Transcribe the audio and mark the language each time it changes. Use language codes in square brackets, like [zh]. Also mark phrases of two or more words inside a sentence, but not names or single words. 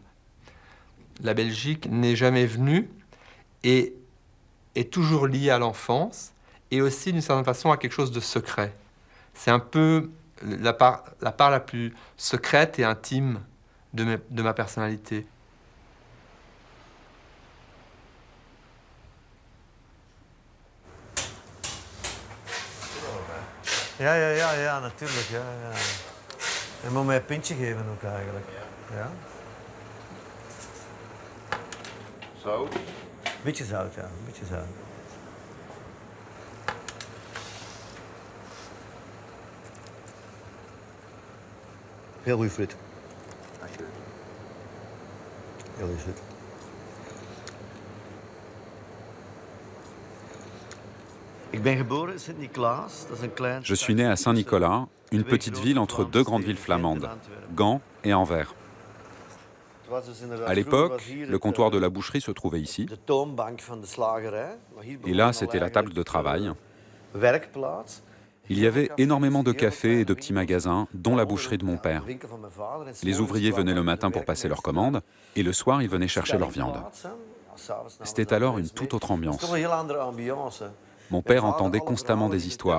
[fr] La Belgique n'est jamais venue et est toujours liée à l'enfance et aussi d'une certaine façon à quelque chose de secret. C'est un peu la part la plus secrète et intime de ma personnalité. [nl] Ja, natuurlijk. Ja, ja. Je moet mij een pintje geven ook eigenlijk. Ja? Zout? Beetje zout, ja. Een beetje zout. Heel goede fruit. Dank je. Heel goed. Ik ben geboren in Sint-Niklaas. Dat is een klein [fr] Je suis né à Saint-Nicolas, une petite ville entre deux grandes villes flamandes, Gand et Anvers. À l'époque, le comptoir de la boucherie se trouvait ici, [nl] De toonbank van de slagerij. [fr] et là, c'était la table de travail. Il y avait énormément de cafés et de petits magasins, dont la boucherie de mon père. Les ouvriers venaient le matin pour passer leurs commandes, et le soir, ils venaient chercher leur viande. C'était alors une toute autre ambiance. Mon père entendait constamment des histoires.